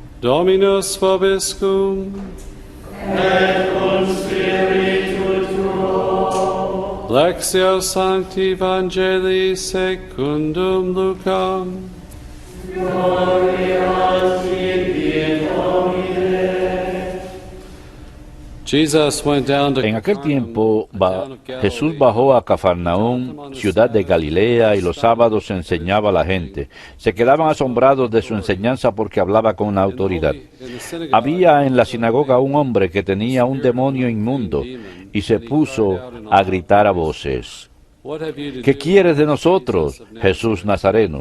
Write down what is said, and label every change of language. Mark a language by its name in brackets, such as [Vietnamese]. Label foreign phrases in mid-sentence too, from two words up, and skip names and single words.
[Latin] Dominus vobiscum. Et cum spiritu tuo. Lectio Sancti Evangelii secundum Lucam. Gloria tibi, Domine. [Spanish] En aquel tiempo Jesús bajó a Cafarnaúm, ciudad de Galilea, y los sábados enseñaba a la gente. Se quedaban asombrados de su enseñanza porque hablaba con autoridad. Había en la sinagoga un hombre que tenía un demonio inmundo y se puso a gritar a voces: ¿Qué quieres de nosotros, Jesús Nazareno?